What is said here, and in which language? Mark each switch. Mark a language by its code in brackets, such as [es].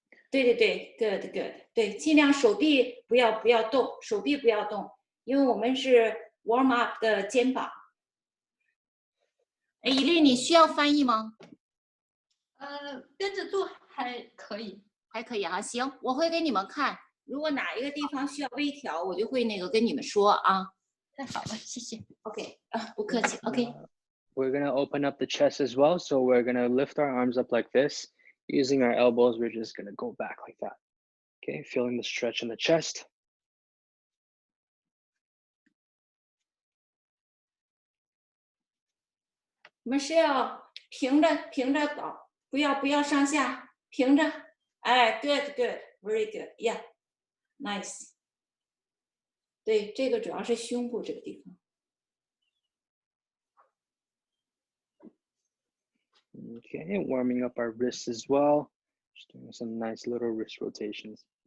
[zh] 对 ，good，对，尽量手臂不要动，手臂不要动，因为我们是 warm up 的肩膀。哎，伊丽，你需要翻译吗？跟着做还可以，还可以啊，行，我会给你们看，如果哪一个地方需要微调，我就会那个跟你们说啊。太好了，谢谢。OK 啊，不客气。OK。 [en] We're gonna open up the chest as well, so we're gonna lift our arms up like this. Using our elbows, we're just gonna go back like that. Okay, feeling the stretch in the chest. [zh] 我们是要平着倒，不要上下，平着。 [en] 哎 ，good very good yeah nice。 [zh] 对，这个主要是胸部这个地方。 [en] Okay, warming up our wrists as well. Just doing some nice little wrist rotations.